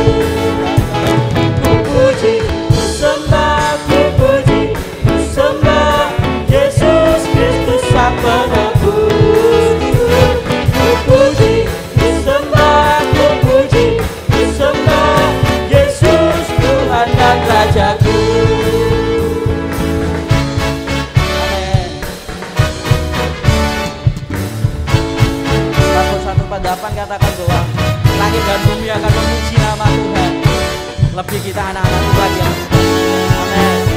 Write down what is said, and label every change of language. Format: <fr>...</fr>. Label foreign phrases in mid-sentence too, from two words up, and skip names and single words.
<id>Ku puji, ku sembah, ku puji, ku sembah Yesus Kristus Sang Penebus. Ku puji, ku sembah, ku puji, ku sembah Yesus Tuhan dan Rajaku. Amin. 148 katakan bahwa langit dan bumi akan memuji nama Tuhan. Lebih kita anak-anak Tuhan yang amin.</id>